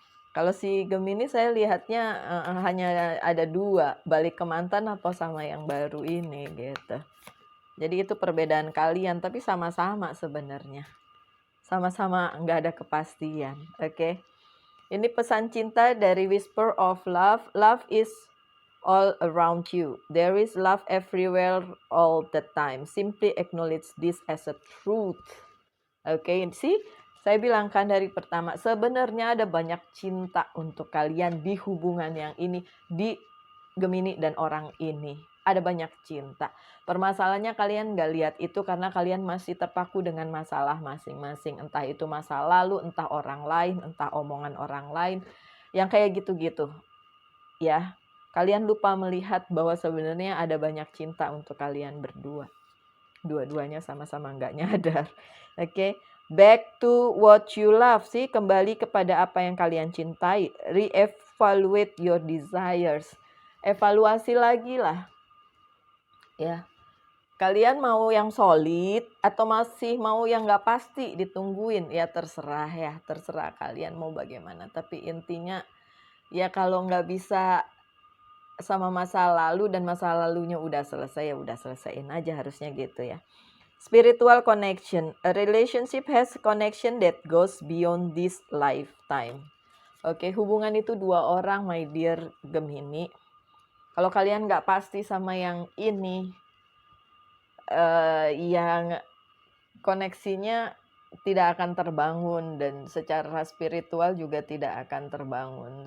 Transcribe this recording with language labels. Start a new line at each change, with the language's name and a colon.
Indonesian: Kalau si Gemini saya lihatnya hanya ada dua, balik ke mantan apa sama yang baru ini gitu. Jadi itu perbedaan kalian, tapi sama-sama sebenarnya. Sama-sama nggak ada kepastian, oke? Ini pesan cinta dari Whisper of Love.
English: Love is all around you. There is love everywhere all the time. Simply acknowledge this as a truth. Oke, see?
Indonesian: Saya bilang kan dari pertama, sebenarnya ada banyak cinta untuk kalian di hubungan yang ini, di Gemini dan orang ini. Ada banyak cinta. Permasalahannya kalian nggak lihat itu karena kalian masih terpaku dengan masalah masing-masing. Entah itu masa lalu, entah orang lain, entah omongan orang lain. Yang kayak gitu-gitu. Ya, kalian lupa melihat bahwa sebenarnya ada banyak cinta untuk kalian berdua. Dua-duanya sama-sama nggak nyadar.
English: Oke, back to what you love.
Indonesian: Sih, kembali kepada apa yang kalian cintai.
English: Re-evaluate your desires.
Indonesian: Evaluasi lagi lah. Ya, kalian mau yang solid atau masih mau yang nggak pasti ditungguin? Ya terserah kalian mau bagaimana. Tapi intinya ya kalau nggak bisa sama masa lalu dan masa lalunya udah selesai, ya udah selesaiin aja, harusnya gitu ya.
English: Spiritual connection. A relationship has connection that goes beyond this lifetime.
Indonesian: Oke, hubungan itu dua orang,
English: my dear Gemini.
Indonesian: Kalau kalian nggak pasti sama yang ini, yang koneksinya tidak akan terbangun dan secara spiritual juga tidak akan terbangun.